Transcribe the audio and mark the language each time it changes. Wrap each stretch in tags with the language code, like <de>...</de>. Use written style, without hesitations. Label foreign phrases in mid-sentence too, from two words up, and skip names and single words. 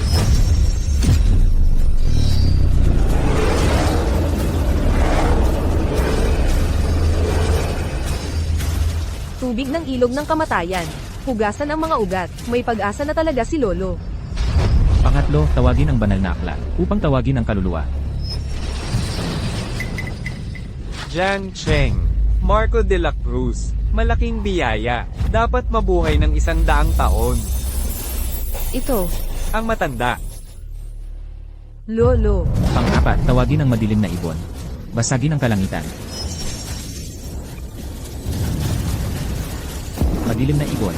<tl>Tubig ng ilog ng kamatayan. Hugasan ang mga ugat. May pag-asa na talaga si lolo. Pangatlo, tawagin ang banal na aklat upang tawagin ang kaluluwa. Jiang Cheng, Marco de la Cruz, malaking biyaya. Dapat mabuhay ng 100 taon. Ito, Ang matanda. Lolo. Pang-apat, tawagin ang madilim na ibon. Basagin ang kalangitan. Madilim na ibon.</tl>